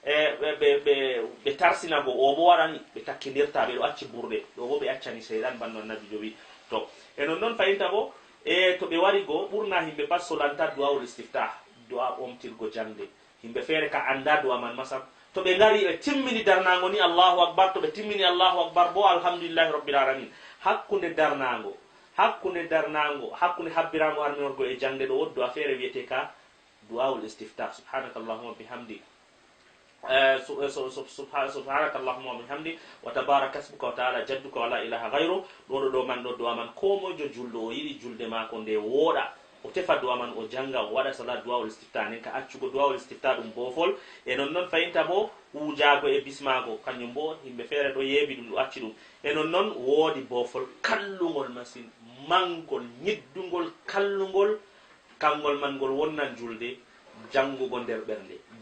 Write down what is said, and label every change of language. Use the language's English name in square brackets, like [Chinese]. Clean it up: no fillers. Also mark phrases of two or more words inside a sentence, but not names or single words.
[Fula] be tarsina go o bo warani be takkinirta be do acci burde do bo be accani seydan banno nabi jowi to enon non fayinta bo to be wari go burna himbe pas solanta [Arabic] دعاء الاستفتاح [Fula] du'a omtirgo jangde himbe fere ka anda du'a man masam to be ngari e timmini darnango ni [Arabic] الله أكبر [Fula] to be timmini [Arabic] الله أكبر [Fula] bo [Arabic] الحمد لله رب العالمين [Fula] hakkunde darnango hakkunde habbirango arminorgo e jangde do woddo afere wiete ka [Arabic] دعاء الاستفتاح سبحانك اللهم بحمد سبحانك اللهم وبحمد وتبارك اسمك وتعالى جدك ولا إله غير [Fula] do man do man ko mojo juldo o yidi julde mako nde woda o tefa du'a man o janga o wada salat [Arabic] دعاء الاستفتاح [Fula] nen ka accugo [Arabic] دعاء الاستفتاح [Fula] dum bofol e non fayinta bo wujago e bismago kanyum bo himbe fere do yebi dum do acci dum e non wodi bofol kallungol masin mangol nyiddungol kallungol kangol man gol wonnan julde jangugo nder bernde